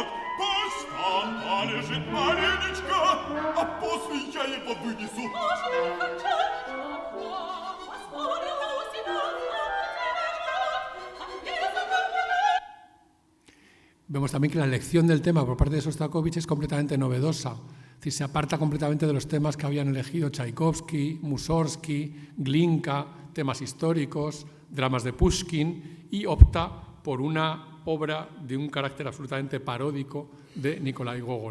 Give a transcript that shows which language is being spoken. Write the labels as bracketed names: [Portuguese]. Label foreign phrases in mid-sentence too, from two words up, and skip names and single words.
[Russian] Пусть там полежит маленечко, а после я его вынесу. [Spanish] Vemos también que la elección del tema por parte de Sostakovich es completamente novedosa. Es decir, se aparta completamente de los temas que habían elegido Tchaikovsky, Mussorgsky, Glinka, temas históricos, dramas de Pushkin, y opta por una obra de un carácter absolutamente paródico de Nikolai Gogol.